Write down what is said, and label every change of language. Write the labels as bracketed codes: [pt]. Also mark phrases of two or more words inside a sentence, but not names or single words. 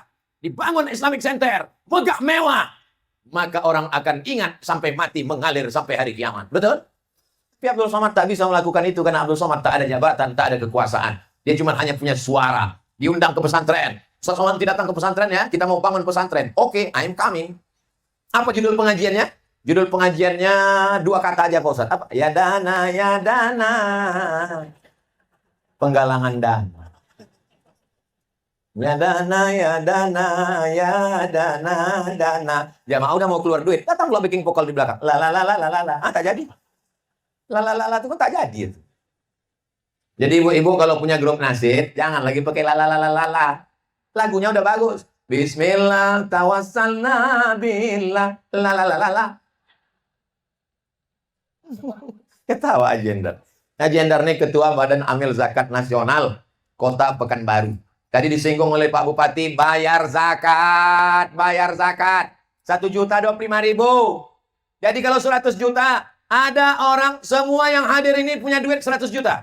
[id] Dibangun Islamic Center, megah mewah. Maka orang akan ingat sampai mati, mengalir sampai hari kiamat. Betul? Tapi Abdul Somad tak bisa melakukan itu karena Abdul Somad tak ada jabatan, tak ada kekuasaan. Dia cuma hanya punya suara. Diundang ke pesantren. Ustadz Somad tidak datang ke pesantren ya, kita mau bangun pesantren. Oke, [en] I am coming. [id] Apa judul pengajiannya? Judul pengajiannya 2 kata aja Pak Ustadz. Apa? Ya dana, ya dana. Penggalangan dana. Ya dana, ya dana, ya dana, dana. Jamaah udah mau keluar duit, datang pula bikin vokal di belakang. La la la la la la. Tak jadi. La la la la itu kan tak jadi itu. Jadi ibu-ibu kalau punya grup nasid, jangan lagi pakai la la la la la. Lagunya udah bagus. [ar] بسم الله توسلنا بالله la la la la la. [id] Ketawa Ajendar. Ajendar ini ketua Badan Amil Zakat Nasional Kota Pekanbaru. Tadi disinggung oleh Pak Bupati, bayar zakat, bayar zakat. 1.025.000. Jadi kalau 100 juta, ada orang semua yang hadir ini punya duit 100 juta.